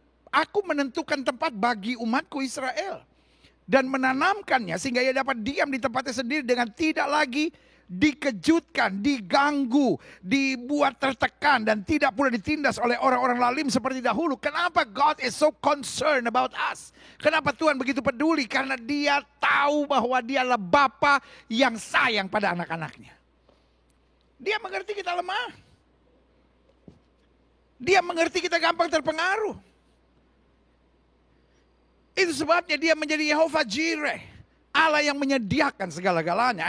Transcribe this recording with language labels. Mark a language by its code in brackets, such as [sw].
[id] Aku menentukan tempat bagi umatku Israel dan menanamkannya sehingga ia dapat diam di tempatnya sendiri dengan tidak lagi dikejutkan, diganggu, dibuat tertekan dan tidak pula ditindas oleh orang-orang lalim seperti dahulu. [en] Kenapa God is so concerned about us? [id] Kenapa Tuhan begitu peduli? Karena Dia tahu bahwa Dia adalah Bapa yang sayang pada anak-anaknya. Dia mengerti kita lemah. Dia mengerti kita gampang terpengaruh. Itu sebabnya Dia menjadi Yehovah Jireh, Allah yang menyediakan segala-galanya.